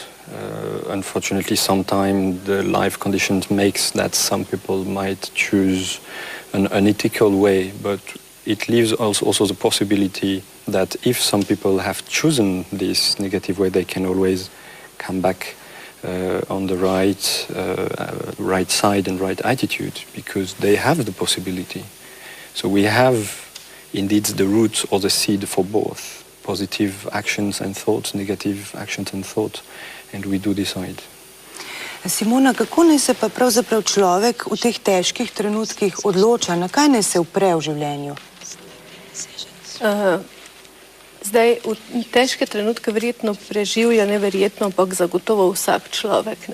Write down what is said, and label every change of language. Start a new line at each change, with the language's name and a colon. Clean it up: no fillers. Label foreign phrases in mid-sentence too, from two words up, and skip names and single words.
English: Unfortunately, sometimes the life conditions makes that some people might choose an unethical way, but it leaves also the possibility that if some people have chosen this negative way, they can always come back on the right side and right attitude, because they have the possibility. So we have indeed the root or the seed for both positive actions and thoughts, negative actions and thoughts. And we do decide.
Slovenian: Simona, kako naj se pa pravzaprav človek v teh težkih trenutkih odloča, na kaj naj se upre v življenju? Zdaj, v težke trenutke verjetno preživlja neverjetno, ampak zagotovo vsak človek.